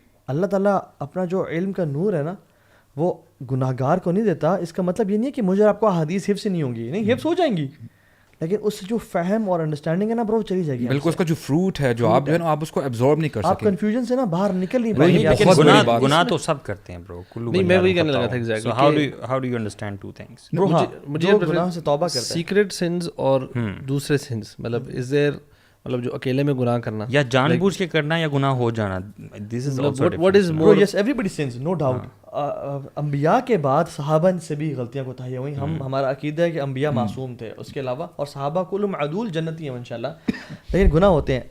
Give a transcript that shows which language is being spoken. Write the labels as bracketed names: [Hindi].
[Urdu] اللہ تعالیٰ اپنا جو علم کا نور ہے نا وہ گناہگار کو نہیں دیتا. اس کا مطلب یہ نہیں ہے کہ مجھے آپ کو احادیث حفظ نہیں ہوں گی, نہیں, حفظ ہو جائیں گی, لیکن اس سے جو فہم اور انڈرسٹینڈنگ ہے نا برو چلی جائے گی. بالکل, اس کا جو فروٹ ہے جو آپ جو ہے نا آپ اس کو ایبزارب نہیں کر سکتے. آپ کنفیوژن سے نا باہر نکل نہیں پائیں گے. لیکن گناہ تو سب کرتے ہیں برو, نہیں میں وہی کہنے لگا تھا exactly. [English] So how do you understand two things? [Urdu] مجھے گناہ سے توبہ کرتا ہے, سیکریٹ سنز اور دوسرے سنز, مطلب از دیر, مطلب جو اکیلے میں گناہ کرنا یا جان بوجھ کے کرنا یا گناہ ہو جانا, [English] this is also what is more. Yes, everybody sins, no doubt. [Urdu] انبیاء کے بعد صحابہ سے بھی غلطیاں کوتاہیاں ہوئیں. ہمارا عقیدہ ہے کہ انبیاء معصوم تھے, اس کے علاوہ اور صحابہ کلہم عدول جنتی ہیں انشاءاللہ, لیکن گناہ ہوتے ہیں.